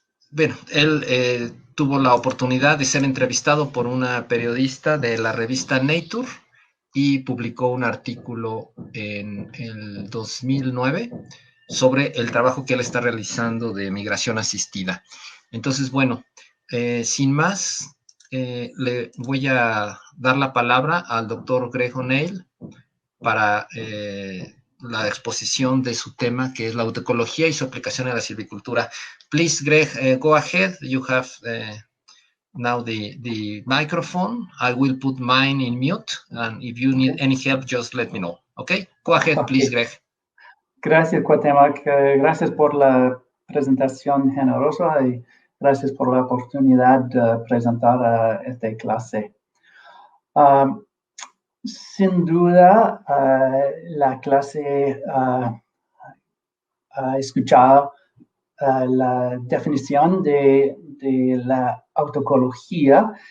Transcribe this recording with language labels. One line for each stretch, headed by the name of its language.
Spanish: Bueno, él tuvo la oportunidad de ser entrevistado por una periodista de la revista Nature y publicó un artículo en el 2009 sobre el trabajo que él está realizando de migración asistida. Entonces, bueno, sin más, le voy a dar la palabra al doctor Greg O'Neill para la exposición de su tema, que es la autoecología y su aplicación en la silvicultura.
English: Please, Greg, go ahead. You have now the microphone. I will put mine in mute, and if you need any help, just let me know. Okay? Go ahead, please, Greg.
Spanish: Gracias, Cuauhtémoc. Gracias por la presentación generosa y gracias por la oportunidad de presentar esta clase. Sin duda, la clase ha escuchado la definición de la autoecología.